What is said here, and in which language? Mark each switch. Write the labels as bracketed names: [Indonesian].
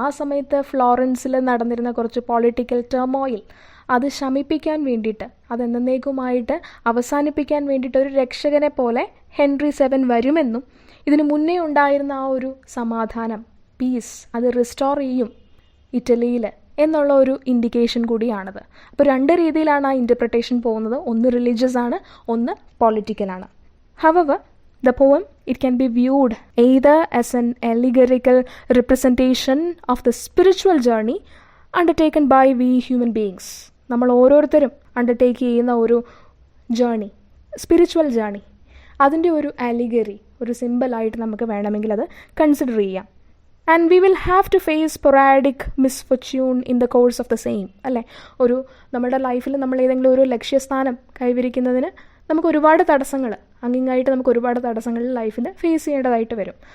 [Malayalam] ആ സമയത്ത് ഫ്ലോറൻസിൽ നടന്നിരുന്ന കുറച്ച് പൊളിറ്റിക്കൽ ടെർമോയിൽ അത് ശമിപ്പിക്കാൻ വേണ്ടിയിട്ട്, അതെന്നേക്കുമായിട്ട് അവസാനിപ്പിക്കാൻ വേണ്ടിയിട്ട് ഒരു രക്ഷകനെ പോലെ ഹെൻറി 7 വരുമെന്നും ഇതിനു മുന്നേ ഉണ്ടായിരുന്ന ആ ഒരു സമാധാനം, പീസ്, അത് റിസ്റ്റോർ ചെയ്യും ഇറ്റലിയിൽ എന്നുള്ള ഒരു ഇൻഡിക്കേഷൻ കൂടിയാണത്. അപ്പോൾ രണ്ട് രീതിയിലാണ് ആ ഇൻ്റർപ്രിട്ടേഷൻ പോകുന്നത്. ഒന്ന് റിലീജിയസ് ആണ്, ഒന്ന് പൊളിറ്റിക്കലാണ്. [English] However, the poem, it can be viewed either as an allegorical representation of the spiritual journey undertaken by we human beings. [Malayalam] നമ്മൾ ഓരോരുത്തരും അണ്ടർടേക്ക് ചെയ്യുന്ന ഒരു ജേർണി, സ്പിരിച്വൽ ജേർണി, അതിൻ്റെ ഒരു അലിഗറി, ഒരു സിമ്പിളായിട്ട് നമുക്ക് വേണമെങ്കിൽ അത് കൺസിഡർ ചെയ്യാം. [English] And we will have to face sporadic misfortune in the course of the same. [Malayalam] അല്ലേ, നമ്മുടെ ലൈഫിൽ നമ്മൾ ഏതെങ്കിലും ഒരു ലക്ഷ്യസ്ഥാനം കൈവരിക്കുന്നതിന് നമുക്ക് ഒരുപാട് തടസ്സങ്ങൾ, അങ്ങിങ്ങായിട്ട് നമുക്ക് ഒരുപാട് തടസ്സങ്ങൾ ലൈഫിൽ ഫേസ് ചെയ്യേണ്ടതായിട്ട് വരും.